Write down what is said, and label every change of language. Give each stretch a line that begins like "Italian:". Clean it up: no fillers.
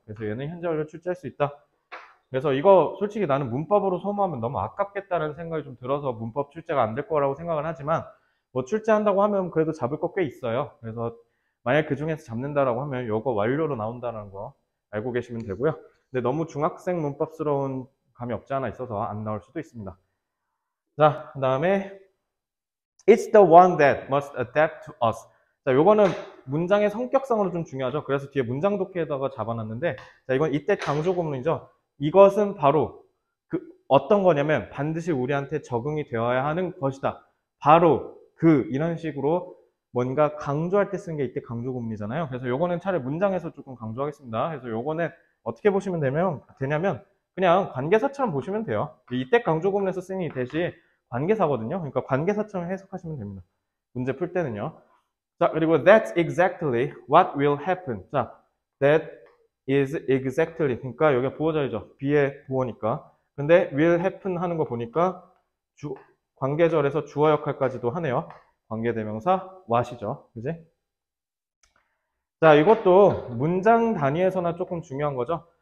Korean: 그래서 얘는 현재 완료 출제할 수 있다. 그래서 이거 솔직히 나는 문법으로 소모하면 너무 아깝겠다는 생각이 좀 들어서 문법 출제가 안 될 거라고 생각을 하지만, 뭐 출제한다고 하면 그래도 잡을 거 꽤 있어요. 그래서 만약 그 중에서 잡는다라고 하면 이거 완료로 나온다는 거 알고 계시면 되고요. 근데 너무 중학생 문법스러운 감이 없지 않아 있어서 안 나올 수도 있습니다. 자, 그 다음에
English: It's the one that must adapt to us.
Korean: 자, 요거는 문장의 성격상으로 좀 중요하죠. 그래서 뒤에 문장 독해에다가 잡아놨는데, 자, 이건 이때 강조 구문이죠. 이것은 바로 어떤 거냐면 반드시 우리한테 적응이 되어야 하는 것이다. 바로 이런 식으로 뭔가 강조할 때 쓰는 게 이때 강조 구문이잖아요. 그래서 요거는 차라리 문장에서 조금 강조하겠습니다. 그래서 요거는 어떻게 보시면 되냐면 그냥 관계사처럼 보시면 돼요. 이때 강조 구문에서 쓰는 이 대시 관계사거든요. 그러니까 관계사처럼 해석하시면 됩니다. 문제 풀 때는요. 자, 그리고
English: that's exactly what will happen.
Korean: 자,
English: that is exactly.
Korean: 그러니까 여기가 부호절이죠. be의 부호니까. 근데
English: will happen
Korean: 하는 거 보니까 관계절에서 주어 역할까지도 하네요. 관계대명사 what이죠. 그지? 자, 이것도 문장 단위에서나 조금 중요한 거죠.